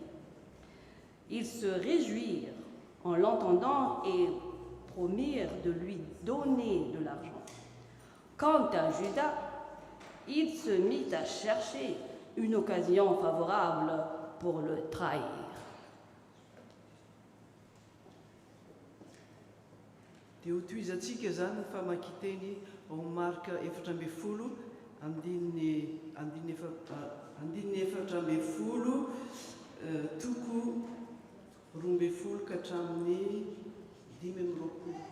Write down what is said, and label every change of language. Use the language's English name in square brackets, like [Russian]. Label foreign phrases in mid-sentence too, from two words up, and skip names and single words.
[French] Ils se réjouirent en l'entendant et promirent de lui donner de l'argent. Quant à Judas, il se mit à chercher une occasion favorable pour le trahir. [Malagasy] Dia ho toizatsika zany famakiteny ao marika 4:10 andininy 4:10 toko 12 ka hatramin'ny 5:20.